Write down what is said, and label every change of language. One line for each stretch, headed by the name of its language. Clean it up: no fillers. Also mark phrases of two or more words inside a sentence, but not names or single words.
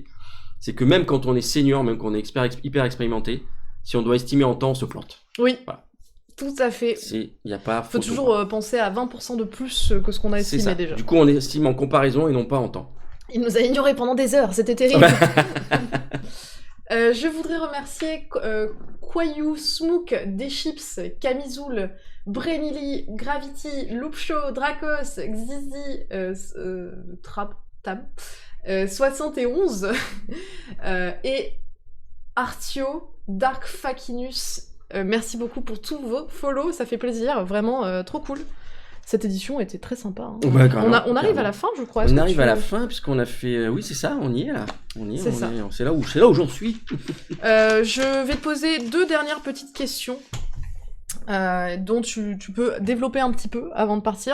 French: C'est que même quand on est senior, même quand on est hyper expérimenté, si on doit estimer en temps, on se plante. Oui. Voilà. Tout à fait. Y a pas Faut photo, toujours quoi. penser à 20% de plus que ce qu'on a C'est estimé ça. déjà. Du coup, on estime en comparaison et non pas en temps. Il nous a ignorés pendant des heures, c'était terrible. Je voudrais remercier Kwayu, Smook, Deschips, Camisoul, Brenili, Gravity, Loopshow, Dracos, Xizi, Tam, 71 et Artio, Dark Fakinus. Merci beaucoup pour tous vos follow, ça fait plaisir, vraiment trop cool. Cette édition était très sympa. Hein. Ouais, carrément, on arrive carrément. à la fin, je crois. On arrive à la fin puisqu'on a fait. Oui, c'est ça, on y est là. C'est là où j'en suis. Je vais te poser 2 dernières petites questions dont tu peux développer un petit peu avant de partir.